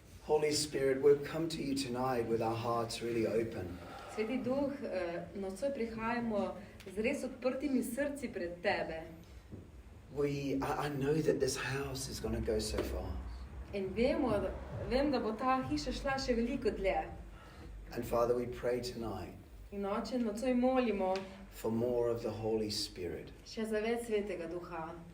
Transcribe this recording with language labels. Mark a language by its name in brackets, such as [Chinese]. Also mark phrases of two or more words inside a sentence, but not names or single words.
[English] Holy Spirit, we've come to you tonight with our hearts really open. [Slovenian] Sveti Duh, nocoj prihajamo z res odprtimi srci pred tebe. [English] I know that this house is going to go so far. [Slovenian] In vem, da bo ta hiša šla še veliko dlje. [English] And Father, we pray tonight [Slovenian] In Oče, nocoj molimo [English] for more of the Holy Spirit. [Slovenian] še za več Svetega Duha.